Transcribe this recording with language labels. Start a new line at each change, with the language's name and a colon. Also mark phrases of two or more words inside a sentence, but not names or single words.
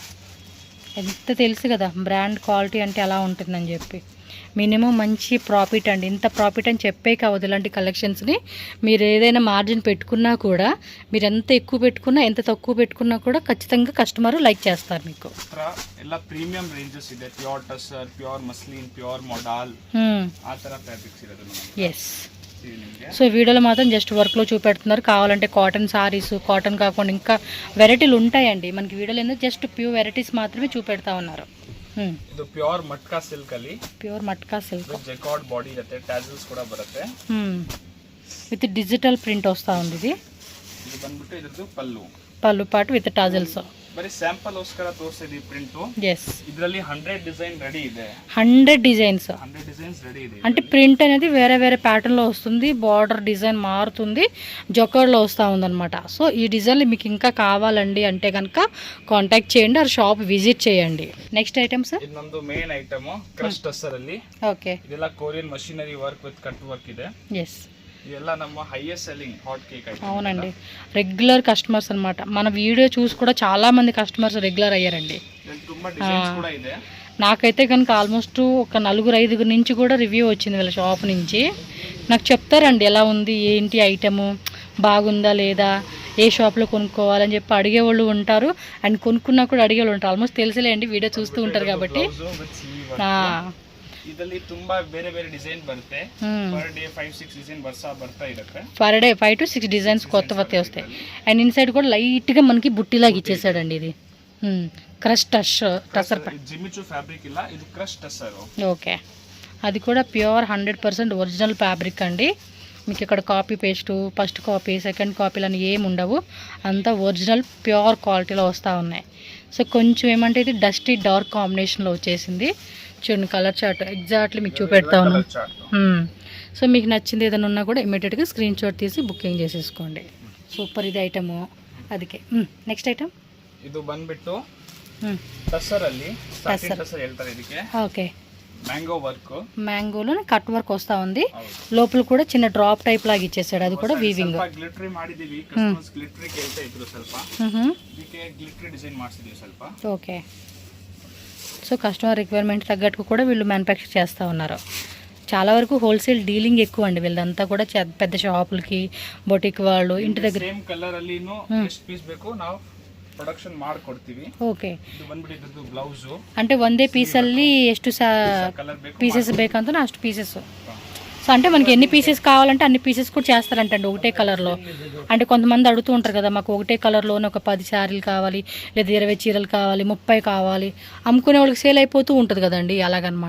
Telugu: ఎంత తెలుసు కదా
English: brand quality
Telugu: అంటే ఎలా ఉంటుందని చెప్పి. మినిమం మంచి ప్రాఫిట్ అండి, ఇంత ప్రాఫిట్ అని చెప్పే కావద్దు. ఇలాంటి కలెక్షన్స్ని మీరు ఏదైనా మార్జిన్ పెట్టుకున్నా కూడా, మీరు ఎంత ఎక్కువ పెట్టుకున్నా ఎంత తక్కువ పెట్టుకున్నా కూడా ఖచ్చితంగా
English: customer like
Telugu: చేస్తారు మీకు.
Kannada: ಎಲ್ಲ
English: premium ranges
Kannada: ಇದೆ.
English: pure tussar, pure muslin, pure modal
Kannada: ಆ ತರ ಫ್ಯಾಬ್ರಿಕ್ಸ್ ಇರೋದು ನಮಗೆ.
Telugu: ఎస్, సో వీడియోలో మాత్రం జస్ట్ వర్క్లో చూపెడుతున్నారు. కావాలంటే
English: cotton sarees,
Telugu: కాటన్ కాకుండా ఇంకా వెరైటీలు ఉంటాయండి మనకి వీడియోలో. ఎందుకు
English: just pure varieties
Telugu: మాత్రమే చూపెడతా ఉన్నారు.
Kannada: ಇದು
English: pure matka silk
Kannada: ಅಲ್ಲಿ,
English: pure matka silk jacquard body
Kannada: ಇರುತ್ತೆ, ಟ್ಯಾಸಲ್ಸ್ ಕೂಡ ಬರುತ್ತೆ.
English: with digital print
Telugu: వస్తూ ఉంది.
Kannada: ಇದು ಬಂದ್ಬಿಟ್ಟು ಇದ್ರದ್ದು
Telugu: పళ్ళు పాటు
English: with tassels.
Kannada: ಬರೀ ಸ್ಯಾಂಪಲ್ ಗೋಸ್ಕರ ತೋರಿಸಿದ್ವಿ ಪ್ರಿಂಟ್.
Telugu: ఎస్,
Kannada: ಇದರಲ್ಲಿ 100 ಡಿಸೈನ್ ರೆಡಿ ಇದೆ.
Telugu: 100 డిజైన్స్,
Kannada: 100
English: designs ready
Kannada: ಇದೆ.
Telugu: అంటే ప్రింట్ అనేది వేరే వేరే ప్యాటర్న్లో వస్తుంది,
English: border design
Telugu: మారుతుంది, జొకర్లో వస్తూ ఉందన్నమాట. సో ఈ డిజైన్లు మీకు ఇంకా కావాలండి అంటే కనుక కాంటాక్ట్ చేయండి, ఆ
English: shop visit
Telugu: చేయండి.
English: next items,
Kannada: ಇದು ನಮ್ದು
English: main item crush tussar
Kannada: ಅಲ್ಲಿ.
Telugu: ఓకే,
Kannada: ಇದೆಲ್ಲ
English: Korean machinery work with cut work
Kannada: ಇದೆ.
Telugu: ఎస్,
Kannada: ಇದೆಲ್ಲ ನಮ್ಮ
English: highest selling hot cake item.
Telugu: అవునండి,
English: regular customers
Telugu: అన్నమాట. మన వీడియో చూసి కూడా చాలా మంది కస్టమర్స్ రెగ్యులర్ అయ్యారండి.
Kannada: ತುಂಬಾ ಡಿಸೈನ್ಸ್ ಕೂಡ ಇದೆ.
Telugu: నాకైతే కనుక ఆల్మోస్ట్ ఒక 4-5 నుంచి కూడా రివ్యూ వచ్చింది వీళ్ళ షాప్ నుంచి. నాకు చెప్తారండి ఎలా ఉంది ఏంటి ఐటము, బాగుందా లేదా, ఏ షాప్లో కొనుక్కోవాలని చెప్పి అడిగేవాళ్ళు ఉంటారు, అండ్ కొనుక్కున్నా కూడా అడిగేవాళ్ళు ఉంటారు. ఆల్మోస్ట్ తెలుసులేండి, వీడియో చూస్తూ ఉంటారు కాబట్టి.
Kannada: ಇದರಲ್ಲಿ ತುಂಬಾ ಬೇರೆ ಬೇರೆ ಡಿಸೈನ್ ಬರುತ್ತೆ.
English: per day
Kannada: 5-6 ಡಿಸೈನ್ ಬರ್ತಾ ಇರುತ್ತೆ.
English: per day 5 to 6 designs
Telugu: కొత్త వస్తాయి. అండ్ ఇన్సైడ్ కూడా లైట్గా మనకి బుట్టిలాగా ఇచ్చేసాడండి. ఇది
English: crush tussar
Kannada: జిమిచు ఫ్యాబ్రిక్ ಇಲ್ಲ, ಇದು
English: crush tussar.
Telugu: ఓకే, అది కూడా
English: pure 100% original fabric
Telugu: అండి. మీకు ఇక్కడ
English: copy paste, first copy, second copies
Telugu: అని ఏమి ఉండవు, అంతా
English: original pure
Telugu: క్వాలిటీలో వస్తూ ఉన్నాయి. సో కొంచెం ఏమంటే ఇది
English: dusty dark
Telugu: కాంబినేషన్లో వచ్చేసింది. చూడండి
English: color chart exactly
Telugu: మీకు చూపెడతా ఉన్నాను. సో మీకు నచ్చింది ఏదైనా ఉన్నా కూడా ఇమీడియట్గా
English: screen shot
Telugu: తీసి బుకింగ్ చేసేసుకోండి. సూపర్ ఇది ఐటము.
Kannada: ಅದಕ್ಕೆ
English: next item
Kannada: ಇದು ಬಂದ್ಬಿಟ್ಟು ಟಸರ್ ಅಲ್ಲಿ
English: satin tussar
Kannada: ಹೇಳ್ತಾರೆ ಇದಕ್ಕೆ.
Telugu: ఓకే,
English: mango work,
Telugu: మ్యాంగోలో
English: cut work
Telugu: వస్తా ఉంది. లోపల కూడా చిన్న
English: drop type
Telugu: లాగా ఇచ్చేసాడు, అది కూడా వీవింగ్.
Kannada: ಸ್ವಲ್ಪ ಗ್ಲಿಟರಿ ಮಾಡಿದೀವಿ, ಕಸ್ಟಮರ್ಸ್ ಗ್ಲಿಟರಿ ಕೇಳ್ತಾ ಇದ್ರು, ಸ್ವಲ್ಪ ಇದಕ್ಕೆ
English: glittery design
Kannada: ಮಾಡಿಸಿದೀವಿ ಸ್ವಲ್ಪ.
Telugu: ఓకే, సో
English: customer requirement
Telugu: తగ్గట్టు కూడా వీళ్ళు మ్యానుఫ్యాక్చర్ చేస్తూ ఉన్నారు. చాలా వరకు
English: wholesale dealing
Telugu: ఎక్కువ అండి వీళ్ళంతా కూడా. పెద్ద షాపులకి, బొటిక్ వాళ్ళు ఇంటి దగ్గర
English: same colour
Kannada: ಅಲ್ಲಿ ಎಷ್ಟು ಪೀಸ್ ಬೇಕು ನಾವು ಪ್ರೊಡಕ್ಷನ್ ಮಾಡ್ಕೊಡ್ತೀವಿ. ಓಕೆ, ಇದು ಬಂದ್ಬಿಟ್ಟು ಬ್ಲೌಸ್ అంటే ಒಂದೇ ಪೀಸಲ್ಲಿ ಎಷ್ಟು ಪೀಸಸ್ ಬೇಕಂತ ಅಷ್ಟು ಪೀಸಸ್.
Telugu: సో అంటే మనకి ఎన్ని పీసెస్ కావాలంటే అన్ని పీసెస్ కూడా చేస్తారంటండి ఒకటే కలర్లో. అంటే కొంతమంది అడుగుతూ ఉంటారు కదా, మాకు ఒకటే కలర్లోనే ఒక 10 శారీలు కావాలి, లేదా 20 చీరలు కావాలి, 30 కావాలి, అమ్ముకునే వాళ్ళకి సేల్ అయిపోతూ ఉంటుంది కదండి, అలాగనమాట.